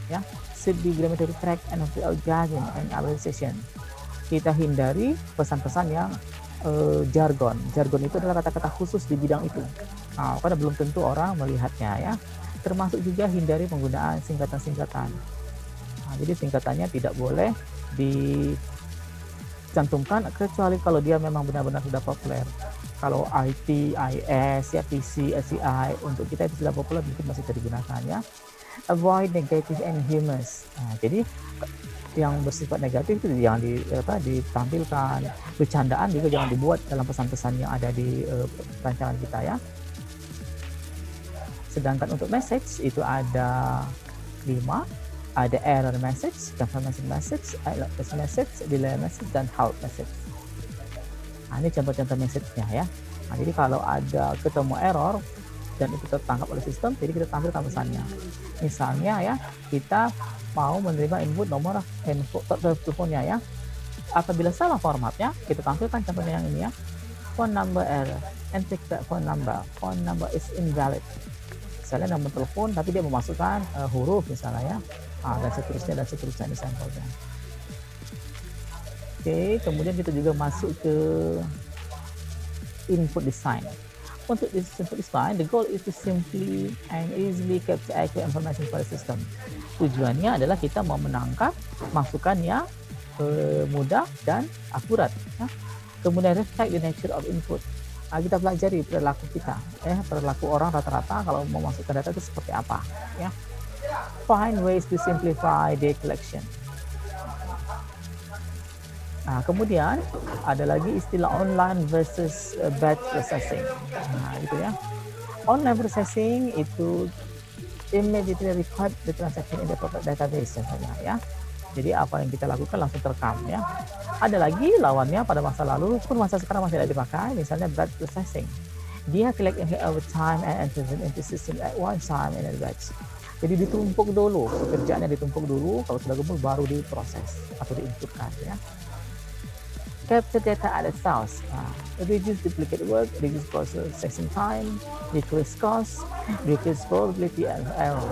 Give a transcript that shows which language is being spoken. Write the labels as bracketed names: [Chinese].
[English] Ya, should be grammatically correct and without jargon and abbreviation. [Indonesian] Kita hindari pesan-pesan yang jargon. Jargon itu adalah kata-kata khusus di bidang itu. Karena belum tentu orang melihatnya ya. Termasuk juga hindari penggunaan singkatan-singkatan. Jadi singkatannya tidak boleh dicantumkan kecuali kalau dia memang benar-benar sudah populer. Kalau IT, IS, ya PC, SCI untuk kita itu sudah populer, mungkin masih bisa digunakan ya. [English] Avoid negative and humorous. [Indonesian] Jadi yang bersifat negatif itu jangan ditampilkan. Bercandaan juga jangan dibuat dalam pesan-pesan yang ada di rancangan kita ya. Sedangkan untuk message itu ada 5. Ada error message, confirmation message, alert message, delay message, dan halt message. Ini contoh-contoh message-nya ya. Jadi kalau ada ketemu error dan itu tertangkap oleh sistem, jadi kita tampilkan pesannya. Misalnya ya, kita mau menerima input nomor teleponnya ya. Apabila salah formatnya, kita tampilkan contohnya yang ini ya. [English] Phone number error, enter that phone number is invalid. [Indonesian] Misalnya nomor telepon tapi dia memasukkan huruf misalnya ya. Dan seterusnya di sampelnya. Oke, kemudian kita juga masuk ke input design. [English] Untuk input design, the goal is to simply and easily capture accurate information for the system. [Indonesian] Tujuannya adalah kita mau menangkap masukan yang mudah dan akurat. Ya. Kemudian [English] reflect the nature of input. [Indonesian] Kita pelajari perilaku kita, perilaku orang rata-rata kalau mau masukkan data itu seperti apa. Ya. [English] Find ways to simplify data collection. [Indonesian] Kemudian ada lagi istilah online versus batch processing. Gitu ya. [English] Online processing itu immediately record the transaction in the database contohnya ya. [Indonesian] Jadi apa yang kita lakukan langsung terekam ya. Ada lagi lawannya pada masa lalu pun masa sekarang masih ada dipakai, misalnya batch processing. [English] Dia collect over time and enter into system at one time in a batch. [Indonesian] Jadi ditumpuk dulu, pekerjaannya ditumpuk dulu, kalau sudah gembul baru diproses atau diinputkan ya. [English] Capture data at a source, reduce duplicate work, reduce processing time, decrease cost, decrease probability and error.